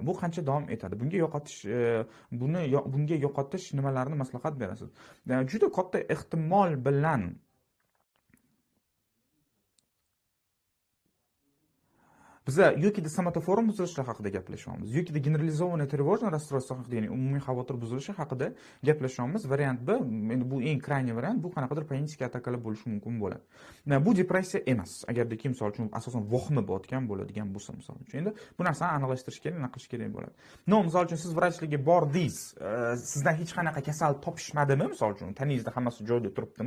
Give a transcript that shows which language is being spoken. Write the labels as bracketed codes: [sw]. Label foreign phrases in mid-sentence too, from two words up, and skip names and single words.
[uz] Bu qancha davom etadi? Bunga yo'qotish nimalarni maslahat berasiz? Juda katta ehtimol bilan biza yokida somatoform buzilishlar haqida gaplashyapmiz, yokida [ru] генерализованное тревожное расстройство [uz] haqida, ya'ni umumiy xavotir buzilishi haqida gaplashyapmiz. Variant B, endi bu eng krayniy variant, bu qanaqadir panik atakalar bo'lishi mumkin bo'ladi. Bu depressiya emas. Agarda kim misol uchun asosan vohma bo'layotgan bo'ladigan bo'lsa, misol uchun. Endi bu narsani aniqlashtirish kerak, nima qilish kerak bo'ladi. No, misol uchun siz vrachlarga bordingiz, sizdan hech qanaqa kasal topishmadimi, misol uchun taningizda hammasi joyida turibdimi?